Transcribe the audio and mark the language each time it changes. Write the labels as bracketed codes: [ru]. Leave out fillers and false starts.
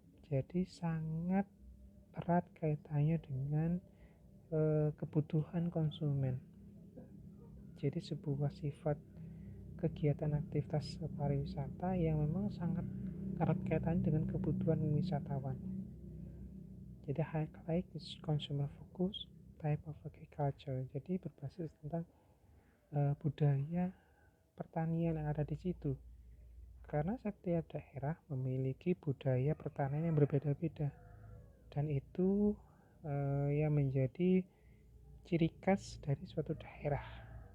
[id] Jadi sangat erat kaitannya dengan kebutuhan konsumen. Jadi sebuah sifat kegiatan aktivitas pariwisata yang memang sangat erat kaitannya dengan kebutuhan wisatawan. Jadi [en] highlight is consumer focus type of agriculture. [id] Jadi berbasis tentang budaya pertanian yang ada di situ. Karena setiap daerah memiliki budaya pertanian yang berbeda-beda, dan itu yang menjadi ciri khas dari suatu daerah.